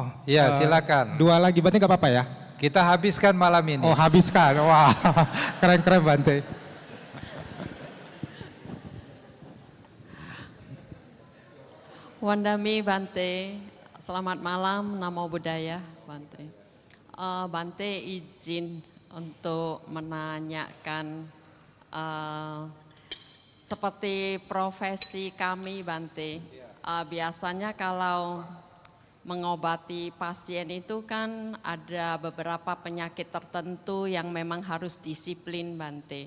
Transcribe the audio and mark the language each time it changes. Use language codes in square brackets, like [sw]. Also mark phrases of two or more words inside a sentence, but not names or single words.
[id] Ya, silakan. Dua lagi Bante nggak apa-apa ya? Kita habiskan malam ini. Oh, habiskan. Wah, keren-keren Bante. [pi] Wandami Bante, [id] selamat malam, [pi] namo buddhaya Bante. [id] Bante izin untuk menanyakan seperti profesi kami Bante, biasanya kalau mengobati pasien itu kan ada beberapa penyakit tertentu yang memang harus disiplin Bante.